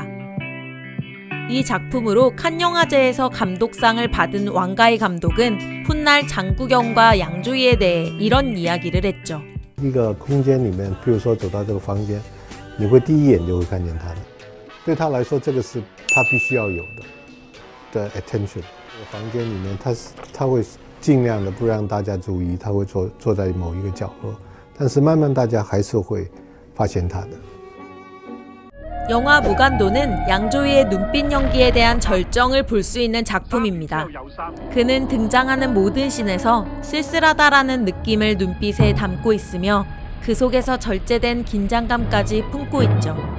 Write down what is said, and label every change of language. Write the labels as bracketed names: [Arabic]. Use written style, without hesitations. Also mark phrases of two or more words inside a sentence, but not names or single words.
[Korean] 이 작품으로 칸 영화제에서 감독상을 받은 왕가희 감독은 훗날 장국영과 양조위에 대해 이런 이야기를 했죠. [Chinese] 一个空间里面，比如说走到这个房间，你会第一眼就会看见他的。对他来说，这个是他必须要有的 attention。这个房间里面，他会尽量的不让大家注意，他会坐在某一个角落，但是慢慢大家还是会发现他的。 [Korean] 영화 무간도는 양조위의 눈빛 연기에 대한 절정을 볼 수 있는 작품입니다. 그는 등장하는 모든 씬에서 쓸쓸하다라는 느낌을 눈빛에 담고 있으며 그 속에서 절제된 긴장감까지 품고 있죠.